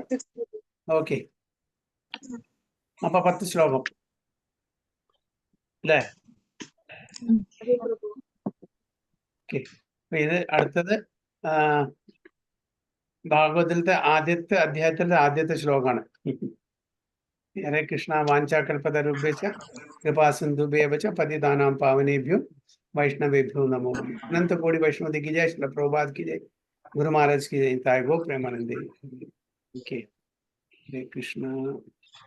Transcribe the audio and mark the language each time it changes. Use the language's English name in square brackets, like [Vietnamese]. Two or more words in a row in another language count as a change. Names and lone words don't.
[Malayalam] ഓക്കെ, അപ്പൊ 10 ശ്ലോകം അല്ലേ? ഓക്കെ, ഇത് അടുത്തത് ഭാഗവതത്തിലത്തെ ആദ്യത്തെ അധ്യായത്തിലെ ആദ്യത്തെ ശ്ലോകമാണ്. [Sanskrit] ഹരേ കൃഷ്ണ വാഞ്ചാകൽപതരുഭ്യശ്ച കൃപാസിന്ധുഭ്യശ്ച പതിതാനാം പാവനേഭ്യോ വൈഷ്ണവേഭ്യോ നമോ. [Hindi] अनंत कोटि वैष्णव की जय, श्रील प्रभुपाद की जय, गुरु महाराज की जय, [Bangla] তায় গো প্রেমানন্দে. [Hindi] ओके, [Sanskrit] हरे कृष्ण.